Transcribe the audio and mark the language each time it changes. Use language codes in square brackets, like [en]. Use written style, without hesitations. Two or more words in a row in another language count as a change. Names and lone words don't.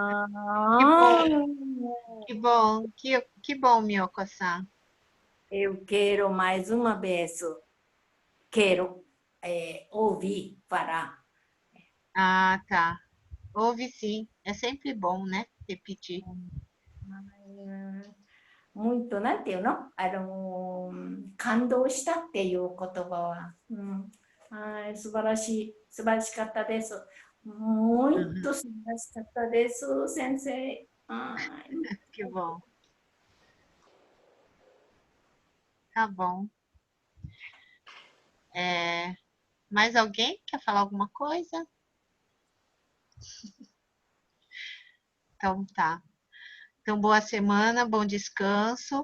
[pt] Que bom, Miyoko-san. Eu quero mais uma vez, quero ouvir falar. Tá. Ouve sim. É sempre bom, né? Repetir. [ja] muito なんていうの、感動したっていう言葉は、素晴らしかったです。muito素晴らしかったです、先生。 [pt] Ai, Que bom. Tá bom. Mais alguém quer falar alguma coisa? Então tá. Então, boa semana, bom descanso.